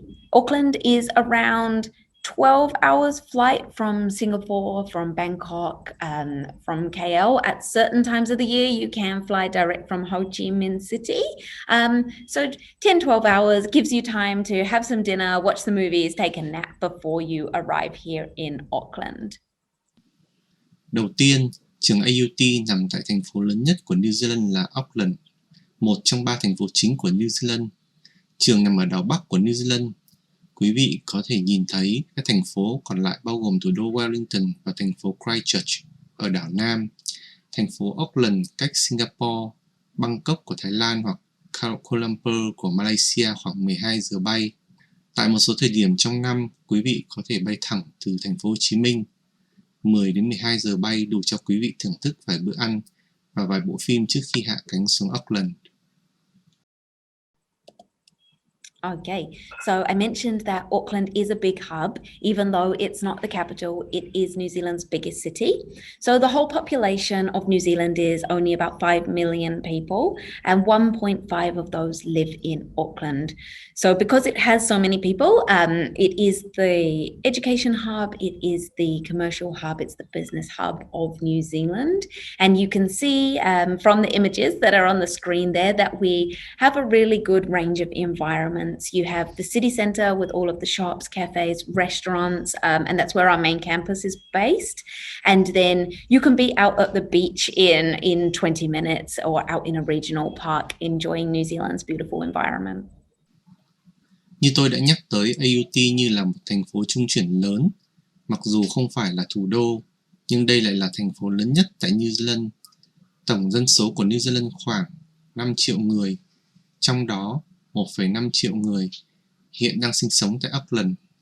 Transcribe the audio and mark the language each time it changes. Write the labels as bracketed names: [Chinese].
[English] Auckland is around 12 hours flight from Singapore, from Bangkok, from KL. At certain times of the year, you can fly direct from Ho Chi Minh City. So 10-12 hours gives you time to have some dinner, watch the movies, take a nap before you arrive here in Auckland. [Vietnamese] Đầu tiên, trường AUT nằm tại thành phố lớn nhất của New Zealand là Auckland, một trong 3 thành phố chính của New Zealand. Trường nằm ở đảo Bắc của New Zealand. Quý vị có thể nhìn thấy các thành phố còn lại bao gồm thủ đô Wellington và thành phố Christchurch ở đảo Nam, thành phố Auckland cách Singapore, Bangkok của Thái Lan hoặc Kuala Lumpur của Malaysia khoảng 12 giờ bay. Tại một số thời điểm trong năm, quý vị có thể bay thẳng từ thành phố Hồ Chí Minh. 10 đến 12 giờ bay đủ cho quý vị thưởng thức vài bữa ăn và vài bộ phim trước khi hạ cánh xuống Auckland. [English] Okay, so I mentioned that Auckland is a big hub. Even though it's not the capital, it is New Zealand's biggest city. So the whole population of New Zealand is only about 5 million people, and 1.5 of those live in Auckland. So because it has so many people, it is the education hub, it is the commercial hub, it's the business hub of New Zealand. And you can see from the images that are on the screen there that we have a really good range of environments. You have the city centre with all of the shops, cafes, restaurants, and that's where our main campus is based. And then you can be out at the beach in 20 minutes or out in a regional park enjoying New Zealand's beautiful environment. [Vietnamese] Như tôi đã nhắc tới, AUT như là một thành phố trung chuyển lớn. Mặc dù không phải là thủ đô, nhưng đây lại là thành phố lớn nhất tại New Zealand. Tổng dân số của New Zealand khoảng 5 triệu người, trong đó 1,5 triệu người hiện đang sinh sống tại Auckland.